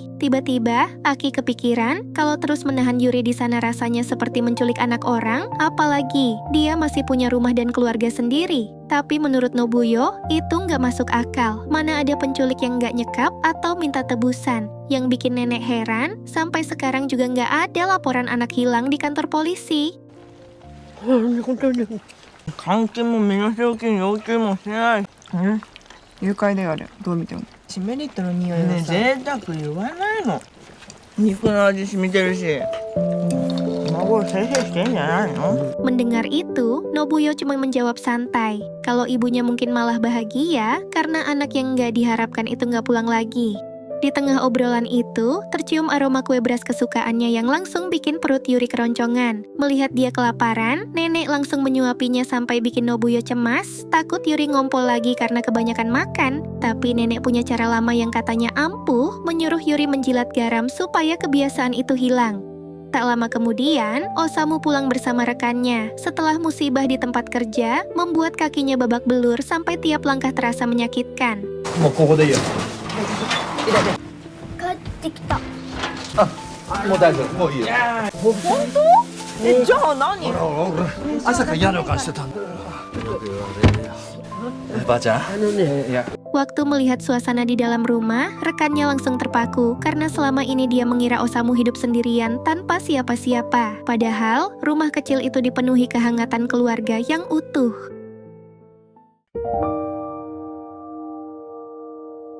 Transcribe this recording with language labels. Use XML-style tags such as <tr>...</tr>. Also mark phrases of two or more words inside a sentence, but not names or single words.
<id>Tiba-tiba, Aki kepikiran kalau terus menahan Yuri di sana rasanya seperti menculik anak orang, apalagi dia masih punya rumah dan keluarga sendiri. Tapi menurut Nobuyo, itu nggak masuk akal. Mana ada penculik yang nggak nyekap atau minta tebusan. Yang bikin nenek heran, sampai sekarang juga nggak ada laporan anak hilang di kantor polisi.</id> <ja>監禁も身代金要求もしてない。誘拐である。どう見ても。メリットの匂いはね、さ。贅沢言わないの。肉の味染みてるし。孫せいせいしてんじゃないの？</ja> <id>Mendengar itu, Nobuyo cuma menjawab santai. Kalau ibunya mungkin malah bahagia karena anak yang nggak diharapkan itu nggak pulang lagi. Di tengah obrolan itu, tercium aroma kue beras kesukaannya yang langsung bikin perut Yuri keroncongan. Melihat dia kelaparan, nenek langsung menyuapinya sampai bikin Nobuyo cemas, takut Yuri ngompol lagi karena kebanyakan makan. Tapi nenek punya cara lama yang katanya ampuh, menyuruh Yuri menjilat garam supaya kebiasaan itu hilang. Tak lama kemudian, Osamu pulang bersama rekannya. Setelah musibah di tempat kerja, membuat kakinya babak belur sampai tiap langkah terasa menyakitkan.</id> <ja>もうここでいいよ。帰ってきた。もう大丈夫。もういいよ。本当？じゃあ何？朝から嫌な予感してたんだ。ばあちゃん。いや。</ja> <id>Waktu melihat suasana di dalam rumah, rekannya langsung terpaku karena selama ini dia mengira Osamu hidup sendirian tanpa siapa-siapa. Padahal, rumah kecil itu dipenuhi kehangatan keluarga yang utuh.</id>